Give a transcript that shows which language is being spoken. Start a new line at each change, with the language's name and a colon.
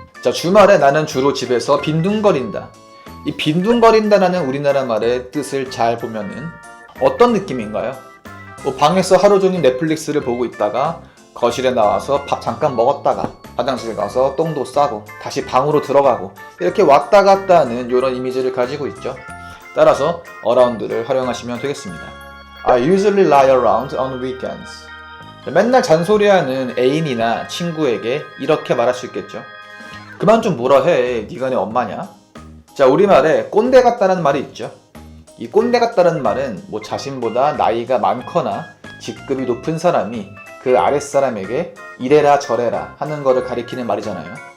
Korean: 자, 주말에 나는 주로 집에서 빈둥거린다. 이 빈둥거린다라는 우리나라 말의 뜻을 잘 보면은 어떤 느낌인가요? 방에서 하루 종일 넷플릭스를 보고 있다가 거실에 나와서 밥 잠깐 먹었다가 화장실 가서 똥도 싸고 다시 방으로 들어가고 이렇게 왔다 갔다 하는 이런 이미지를 가지고 있죠. 따라서 around를 활용하시면 되겠습니다.
English: I usually lie around on weekends.
Korean: 맨날 잔소리하는 애인이나 친구에게 이렇게 말할 수 있겠죠. 그만 좀 뭐라 해. 네가 내 엄마냐? 자, 우리말에 꼰대 같다는 말이 있죠. 이 꼰대 같다는 말은 자신보다 나이가 많거나 직급이 높은 사람이 그 아랫사람에게 이래라 저래라 하는 거를 가리키는 말이잖아요.